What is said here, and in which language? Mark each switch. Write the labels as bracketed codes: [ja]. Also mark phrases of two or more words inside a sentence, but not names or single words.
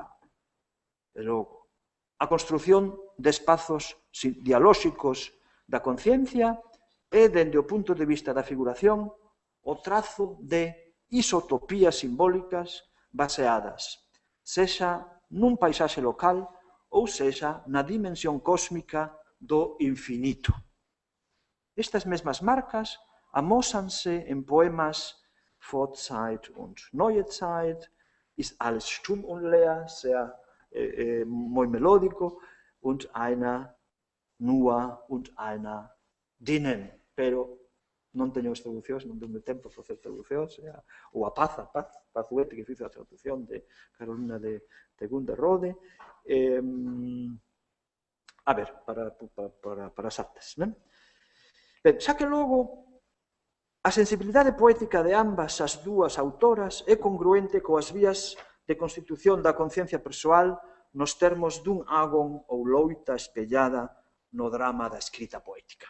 [gl] E logo, a construción de espazos dialóxicos da conciencia e, dende o punto de vista da figuración, o trazo de isotopías simbólicas baseadas, sexa nun paisaxe local ou sexa na dimensión cósmica do infinito. Estas mesmas marcas amósanse en poemas [de] Vorzeit und Neuzeit, ist alles stumm und leer, sehr [gl] moi melódico, [de] und einer nur und einer drinnen, [gl] pero non teño as traducións, non tenho tempo para facer traducións, ou a Pazuete, que fizo a traducción de Carolina de Gunderrode. A ver, para as artes. Xa que logo, a sensibilidade poética de ambas as dúas autoras é congruente coas vías de constitución da conciencia persoal nos termos dun agón ou loita espellada no drama da escrita poética.